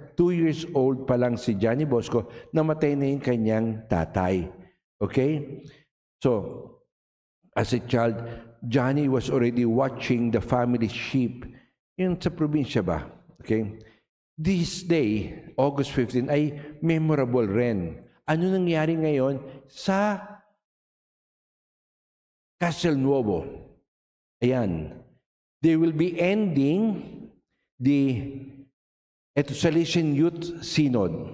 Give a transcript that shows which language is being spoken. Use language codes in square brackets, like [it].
[tl] 2 years old pa lang si Johnny Bosco, namatay na yung kanyang tatay. Okay? [en] So, as a child, Johnny was already watching the family sheep. [tl] Yun sa probinsya ba? Okay? [en] This day, August 15, [tl] ay memorable rin. Ano nangyari ngayon sa Castelnuovo? Ayan. [en] They will be ending the Salesian Youth Synod.